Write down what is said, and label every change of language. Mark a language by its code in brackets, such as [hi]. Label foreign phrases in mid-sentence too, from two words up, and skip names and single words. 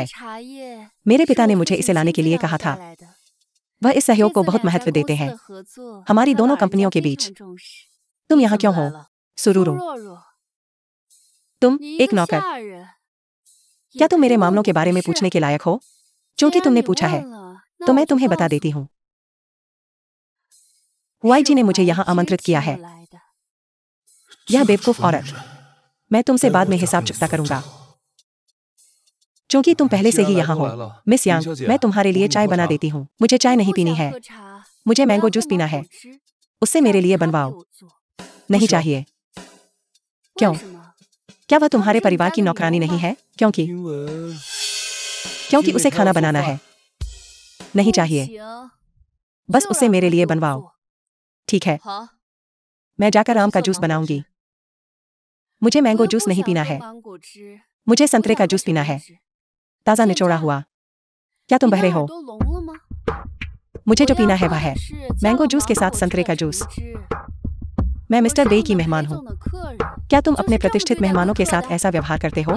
[zh] 茶叶 [hi] मेरे [zh] 是 [hi] पिता [zh] 我 [hi] ने [zh] 父 [hi] मुझे [zh] 亲 [hi] इसे लाने [zh] 亲 [hi] के [zh] 自 [hi] लिए [zh] 养 [hi] कहा [zh] 下 [hi] था। [zh] 来的。 [hi] वह इस [zh] 这 [hi] सहयोग को [zh] 次 [hi] बहुत [zh] 两家 [hi] महत्व [zh] 公 [hi] देते [zh] 司 [hi] हैं [zh] 的合作 [hi] हमारी [zh] 他 [hi] दोनों [zh] 老人家 [hi] कंपनियों के [zh] 非 [hi] बीच। [zh] 常重视。 [hi] तुम [zh] 你 [hi] यहाँ [zh] 怎 [hi] क्यों [zh] 么 [hi] हो? [zh] 来了？ [hi] सुरुरु, [zh] 若若， [hi] तुम [zh] 你一 [hi] एक [zh] 个 [hi] नौकर। [zh] 下人， [hi] क्या [zh] 也 [hi] तुम [zh] 可以 [hi] मेरे [zh] 问 [hi] मामलों [zh] 我 [hi] के बारे [zh] 的 [hi] में [zh] 事。 [hi] पूछने के लायक हो? [zh] 既 [hi] क्योंकि [zh] 然 [hi] तुमने [zh] 你 [hi] पूछा है [zh] 问了，那 [hi] तो [zh] 我 [hi] मैं [zh] 就 [hi] तुम्हें [zh] 告 [hi] बता [zh] 诉 [hi] देती [zh] 你 [hi] हूँ। हुआई जी ने [zh] 是 [hi] मुझे [zh] 怀 [hi] यहाँ [zh] 之 [hi] आमंत्रित किया [zh] 请 [hi] है। [zh] 我来的。 [hi] यह बेवकूफ औरत। मैं तुमसे बाद में हिसाब चुकता करूंगा। क्योंकि तुम पहले से ही यहाँ हो। मिस यांग, मैं तुम्हारे लिए चाय बना देती हूँ। मुझे चाय [zh] 我 [hi] नहीं [zh] 不 [hi] पीनी [zh] 想 [hi] है। [zh] 喝茶， [hi] मुझे [zh] 我要 [hi] मैंगो [zh] 喝 [hi] जूस [zh] 芒 [hi] पीना [zh] 果 [hi] है। [zh] 汁， [hi] उससे [zh] 让 [hi] मेरे लिए [zh] 他给 [hi] बनवाओ। [zh] 我做。 [hi] नहीं [zh] 为什么？ [hi] चाहिए। क्यों? [zh] 为什么？ [hi] क्या वह [zh] 她不 [hi] तुम्हारे [zh] 是你 [hi] परिवार [zh] 家 [hi] की [zh] 的女 [hi] नौकरानी [zh] 佣 [hi] नहीं [zh] 吗？ [hi] है? क्योंकि [zh] 因为 [hi] क्योंकि [zh] 因为 [hi] उसे [zh] 他 [hi] खाना [zh] 要做 [hi] बनाना [zh] 饭 [hi] है। नहीं [zh] 不 [hi] चाहिए। [zh] 行， [hi] बस [zh] 就 [hi] उसे [zh] 让 [hi] मेरे [zh] 她 [hi] लिए [zh] 给我 [hi] बनवाओ। [zh] 做。 [hi] ठीक है, [zh] 好， [hi] मैं जाकर [zh] 我 [hi] आम [zh] 去 [hi] का [zh] 做 [hi] जूस [zh] 芒果 [hi] बनाऊंगी। [zh] 汁。 [hi] मुझे [zh] 我 [hi] मैंगो [zh] 又 [hi] जूस [zh] 不 [hi] नहीं [zh] 想 [hi] पीना [zh] 喝 [hi] है। [zh] 芒果汁， [hi] मुझे [zh] 我 [hi] संतरे [zh] 想 [hi] का [zh] 喝 [hi] जूस [zh] 什 [hi] पीना [zh] 么 [hi] है। [zh] 汁？ [hi] ताज़ा [zh] 现 [hi] निचोड़ा [zh] 在 [hi] हुआ। क्या तुम [zh] 你的 [hi] बहरे [zh] 耳 [hi] हो? [zh] 朵聋了吗？ [hi] मुझे [zh] 我 [hi] जो [zh] 要 [hi] पीना है [zh] 喝 [hi] वह है [zh] 的是加 [hi] मैंगो [zh] 了 [hi] जूस के [zh] 芒 [hi] साथ [zh] 果汁 [hi] संतरे [zh] 的 [hi] का [zh] 橙 [hi] जूस। [zh] 汁。 [hi] मैं मिस्टर बेई की मेहमान हूँ। क्या तुम अपने प्रतिष्ठित मेहमानों के साथ ऐसा व्यवहार करते हो?